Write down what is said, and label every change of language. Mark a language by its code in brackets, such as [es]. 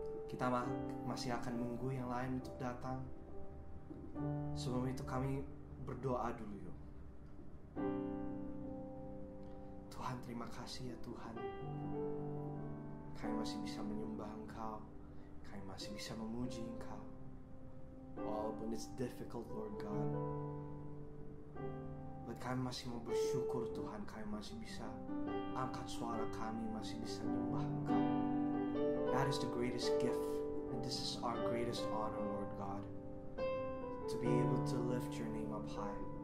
[id] Kita masih akan nunggu yang lain untuk datang. Sebelum itu kami berdoa dulu yuk. Tuhan, terima kasih ya Tuhan. Kami masih bisa menyembah Engkau. Kami masih bisa memuji Engkau. Walaupun [en] it's difficult, Lord God. But [id] kami masih mau bersyukur Tuhan. Kami masih bisa angkat suara kami, masih bisa menyembah Engkau. [en] That is the greatest gift, and this is our greatest honor, Lord God, to be able to lift your name up high.